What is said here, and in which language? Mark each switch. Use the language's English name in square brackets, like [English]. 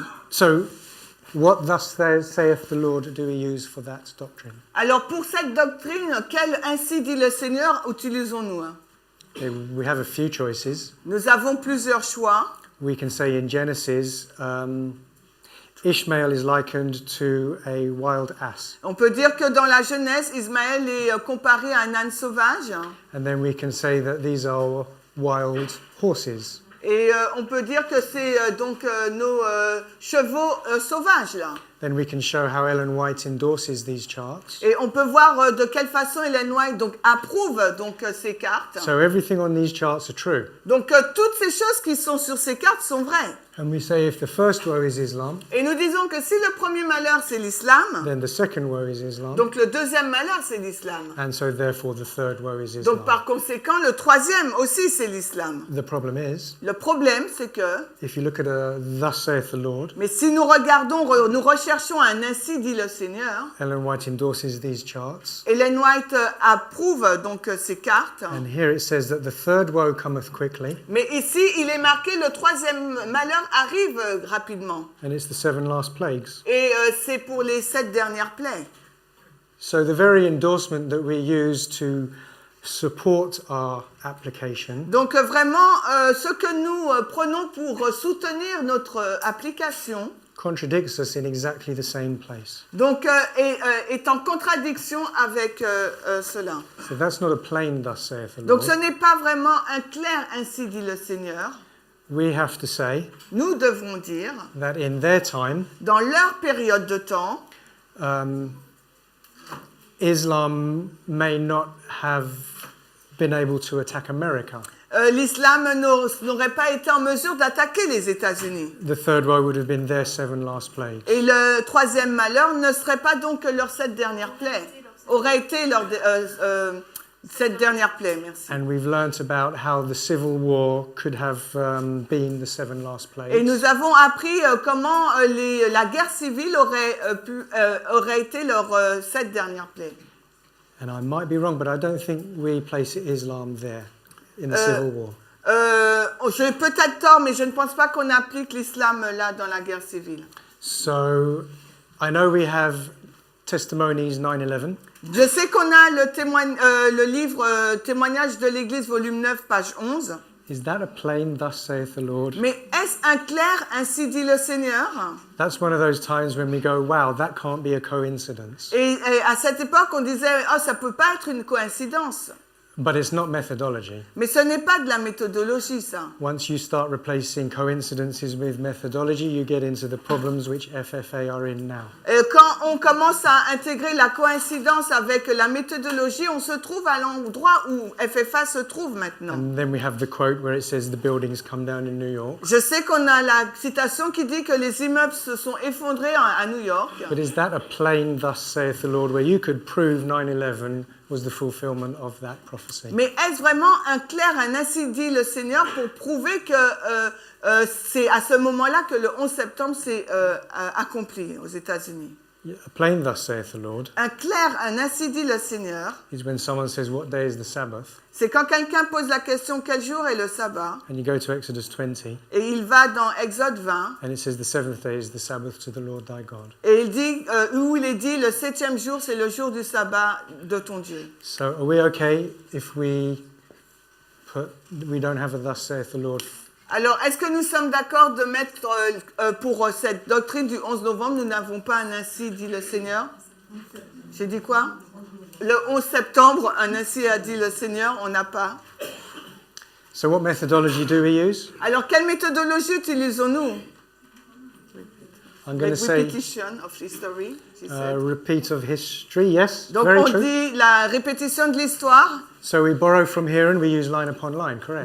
[English] So what thus saith the Lord do we use for that doctrine? [French] Alors pour cette doctrine, quel ainsi dit le Seigneur utilisons-nous? [English] We have a few choices. [French] Nous avons plusieurs choix. [English] We can say in Genesis, Ishmael is likened to a wild ass. [French] On peut dire que dans la Genèse, Ismaël est comparé à un âne sauvage. [English] And then we can say that these are wild horses. [French] Et on peut dire que c'est donc nos chevaux sauvages là. [English] Then we can show how Ellen White endorses these charts. [French] Et on peut voir de quelle façon Ellen White donc approuve donc ces cartes. [English] So everything on these charts are true. [French] Donc toutes ces choses qui sont sur ces cartes sont vraies. [English] And we say if the first woe is Islam, [French] Et nous disons que si le premier malheur c'est l'islam, [English] then the second woe is Islam. [French] donc le deuxième malheur c'est l'islam. [English] And so therefore the third woe is Islam. [French] Donc par conséquent le troisième aussi c'est l'islam. [English] The problem is, [French] Le problème c'est que, [English] if you look at a thus saith the Lord, [French] mais si nous regardons, nous recherchons un ainsi dit le Seigneur, [English] Ellen White endorses these charts. [French] Ellen White approuve donc ces cartes. [English] And here it says that the third woe cometh quickly, [French] Mais ici, il est marqué le troisième malheur arrive rapidement. [English] and it's the 7 last plagues. [French] Et c'est pour les 7 dernières plaies. [English] So the very endorsement that we use to support our application [French] Donc vraiment, ce que nous prenons pour soutenir notre application, [English] contradicts us in exactly the same place. [French] donc est en contradiction avec cela. [English] So that's not a plain thus saith the [French] Donc [English] Lord. [French] ce n'est pas vraiment un clair ainsi dit le Seigneur. [English] We have to say [French] Nous devons dire, [English] that in their time, [French] dans leur période de temps, [English] Islam may not have been able to attack America. [French] l'islam n'aurait pas été en mesure d'attaquer les États-Unis. [English] The third woe would have been their 7 last plagues. [French] Et le troisième malheur ne serait pas donc leurs 7 dernières plaies. Aurait été leur 7 dernières plaies, merci. [English] And we've learnt about how the civil war could have been the 7 last [French] Et [English] plagues. [French] nous avons appris comment la guerre civile aurait été leurs 7 dernières plaies. [English] And I might be wrong, but I don't think we place Islam there in the civil war. [French] J'ai peut-être tort, mais je ne pense pas qu'on applique l'islam là dans la guerre civile. [English] So I know we have Testimonies 9/11. [French] Je sais qu'on a le livre Témoignage de l'Église, volume 9, page 11. [English] Is that a plain thus saith the Lord? [French] Mais est-ce un clair, ainsi dit le Seigneur? [English] That's one of those times when we go, wow, that can't be a coincidence. [French] Et à cette époque, on disait, oh, ça peut pas être une coïncidence. [English] But it's not methodology. [French] Mais ce n'est pas de la méthodologie, ça. [English] Once you start replacing coincidences with methodology, you get into the problems which FFA are in now. [French] Quand on commence à intégrer la coïncidence avec la méthodologie, on se trouve à l'endroit où FFA se trouve maintenant. [English] And then we have the quote where it says the buildings come down in New York. [French] Je sais qu'on a la citation qui dit que les immeubles se sont effondrés à New York. [English] But is that a plain thus saith the Lord where you could prove 9/11 was the fulfillment of that prophecy? [French] Mais est-ce vraiment un clair, un ainsi dit le Seigneur pour prouver que c'est à ce moment-là que le 11 septembre s'est accompli aux États-Unis? [English] Yeah, a plain thus saith the Lord [French] Un clair, un ainsi dit le Seigneur, [English] is when someone says, what day is the Sabbath? [French] c'est quand quelqu'un pose la question quel jour est le sabbat, [English] And you go to Exodus 20 [French] et il va dans Exode 20, [English] and it says the seventh day is the Sabbath to the Lord thy God. [French] et il dit, où il est dit le 7e jour c'est le jour du sabbat de ton Dieu. [English] So are we okay if we don't have a thus saith the Lord? [French] Alors, est-ce que nous sommes d'accord de mettre pour cette doctrine du 11 novembre, nous n'avons pas un ainsi dit le Seigneur? J'ai dit quoi? Le 11 septembre, un ainsi a dit le Seigneur, on n'a pas. [English] So what methodology do we use? [French] Alors, quelle méthodologie utilisons-nous? [English] I'm going to Like say repetition of history, she said. repeat of history, yes, [French] Donc, [English] very [French] on [English] true. [French] dit la répétition de l'histoire. [English] So we borrow from here and we use line upon line, correct?